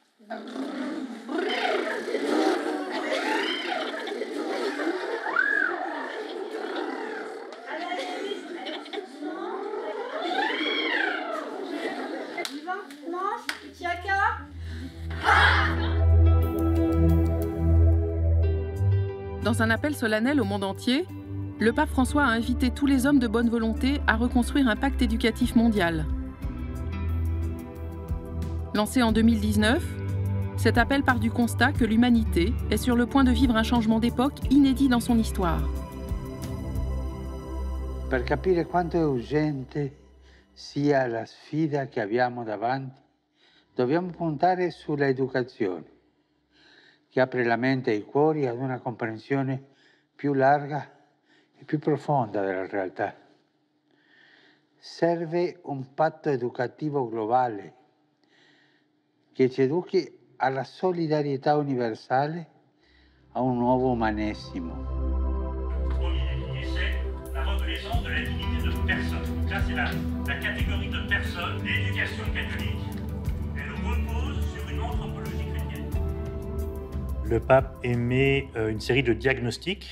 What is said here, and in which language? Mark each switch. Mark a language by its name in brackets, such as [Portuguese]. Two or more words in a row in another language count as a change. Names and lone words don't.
[French] Dans un appel solennel au monde entier, le pape François a invité tous les hommes de bonne volonté à reconstruire un pacte éducatif mondial. Lancé en 2019, cet appel part du constat que l'humanité est sur le point de vivre un changement d'époque inédit dans son histoire. [Italian] Per capire quanto è urgente sia la sfida che abbiamo davanti, dobbiamo puntare sulla educazione, che apre la mente e i cuori ad una comprensione più larga e più profonda della realtà. Serve un patto educativo globale che ci educhi alla solidarietà universale, a un nuovo umanesimo. [French] Premier pilier, c'est la reconnaissance de la dignité de personne. Donc là, c'est la catégorie de personnes, l'éducation catholique. Elle repose sur une anthropologie chrétienne. Le pape émet une série de diagnostics.